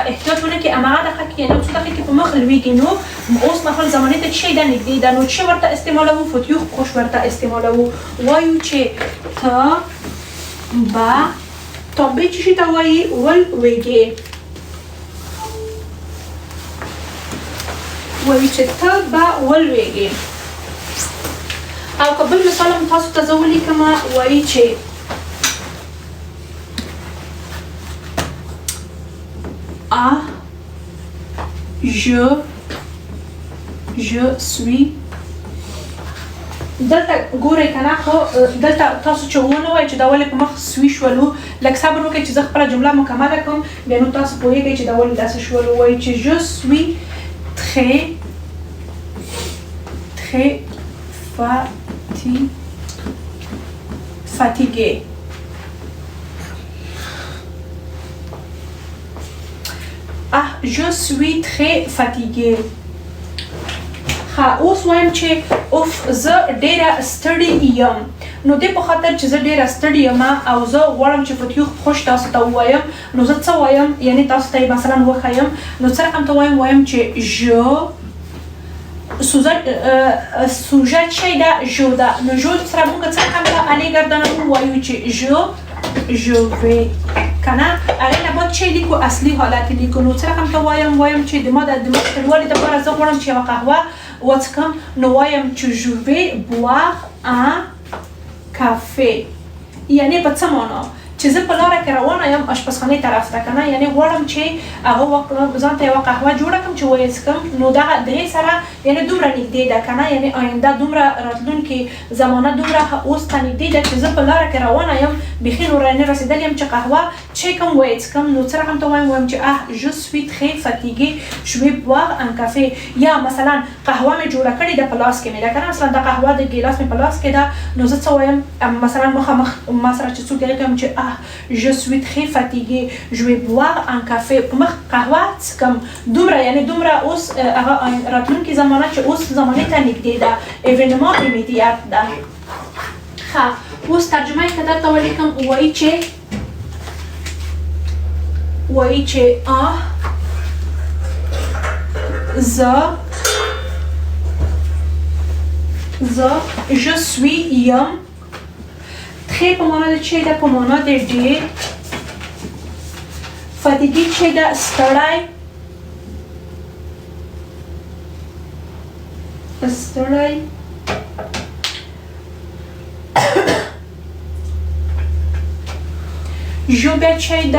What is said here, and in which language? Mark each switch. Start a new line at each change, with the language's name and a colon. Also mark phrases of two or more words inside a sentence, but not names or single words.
Pashto: احتیاط ونه کې هغه دقیقه کې یعنی څو دقیقې په مخ لویږي نو اوس مثلا زمانه ته شي دا نږدې ده نو چې ورته استعمالوو
French: futur proche
Pashto: ورته استعمالوو وایو چې ته به تابع چی ته وایي ولویږي وایي چې ته به ولویږي او که بل مثال هم تاسو ته زه ولیکم وایي چې
French: je suis
Pashto: دلته ګورئ که نه خو دلته تاسو چې ونه وایئ چې دا ولې په مخ سوي شولو لږ صبر وکړئ چې زه خپله جمله مکمله کړم بیا نو تاسو پوهېږئ چې دا ولې داسې شولو وایي چې
French: je suis très fatigué je suis très fatigué
Pashto: اوس وایم چې اوف زه ډېره ستړې یم نو دې په خاطر چې زه ډېره ستړې یم او زه غواړم چې
French: futur proche
Pashto: تاسو ته ووایم نو زه څه وایم یعنی تاسو ته یې مثلا وښیم نو څه رقم ته وایم چې سوژه چی ده ژو ده نو ژو سره موږ څه رقم ته الې ګردانوو وایو چې
French: je vais
Pashto: کنه هغې نه بعد چی لیکو اصلي حالت لیکو نو څه رقم ته وایم چې د ما د ستړوالي دپاره زه غواړم چې یوه قهوه وڅښم نو وایم چې
French: je vais boire un café
Pashto: یعنی په څه معنا چې زه په لاره کې روانه یم اشپزخانې طرف ته که نه یعنې غواړم چې هغه وخت ځان ته یوه قهوه جوړه کړم چې ویې څښم نو دغه درې سره یعنې دومره نږدې ده که نه یعنې آینده دومره راتلونکې زمانه دومره اوس ته نږدې ده چې زه په لاره کې روانه یم بیخي نور نه رسېدلې یم چې قهوه چیکم ویې څښم نو څه رقم ته وایم چې
French: je suis très fatigué je vais boire un café
Pashto: یا مثلا قهوه مې جوړه کړې ده په لاس کې مې ده که نه مثلا دا قهوه د ګیلاس مې په لاس کې ده نو زه څه وایم مثلا مخامخ ما سره چې څوک دغه کوم چې
French: je suis très fatigué je vais boire un café
Pashto: په مخ قهوه څښم دومره یعنی دومره اوس هغه راتلونکې زمانه چې اوس زمانې ته نږدې ده
French: événement immédiat
Pashto: ده ښه اوس ترجمه یې که درته ولیکم وایي چې
French: je suis
Pashto: یم très په معنا د چی ده په معنا د ډېر fatigué چی ده ستړی جو بیا چی ده